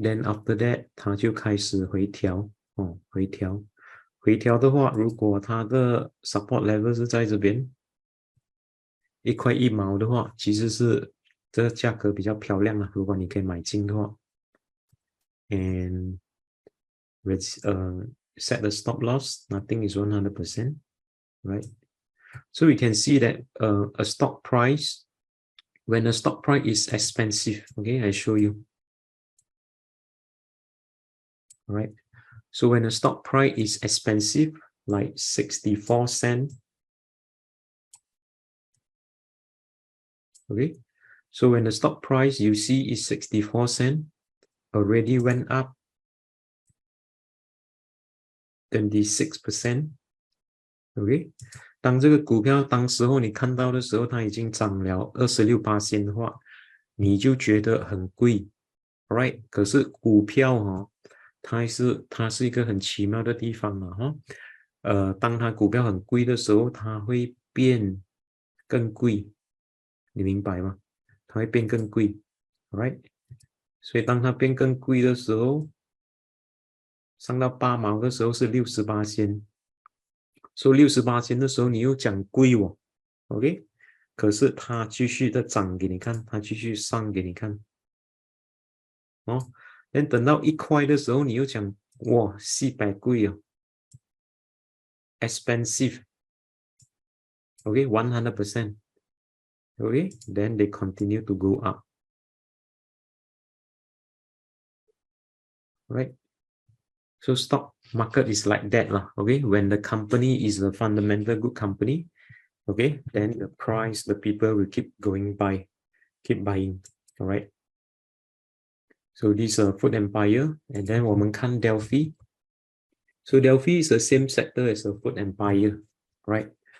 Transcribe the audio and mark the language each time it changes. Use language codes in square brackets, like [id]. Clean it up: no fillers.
[zh] Then after that 它就开始回调回调的话，如果它的 support level 是在这边1块1毛的话，其实是这个价格比较漂亮如果你可以买进的话 ， [en] and set the stop loss, nothing is 100%, right? So we can see that a stock price, when a stock price is expensive, okay, I show you. All right. So when a stock price is expensive, like 64 cents, okay. So when the stock price you see is 64 cents, already went up 26%, [zh] OK， 当这个股票当时候你看到的时候，它已经涨了26%的话，你就觉得很贵 ，right？可是股票它是一个很奇妙的地方嘛，当它股票很贵的时候，它会变更贵，你明白吗？它会变更贵 ，right？ 所以当它变更贵的时候，上到8毛的时候是68仙，所以68仙的时候你又讲贵哦 ，OK？可是它继续的涨给你看，它继续上给你看，哦，等到1块的时候你又讲哇400贵哦 ，expensive，OK， 100%，OK， [en] then they continue to go up， right？ So stock market is like that lah, okay? When the company is a fundamental good company, okay, then the price, the people will keep going by, keep buying, all right? So this is a food empire, and then [zh] 我们看 [en] Delfi. So Delfi is the same sector as a food empire, right?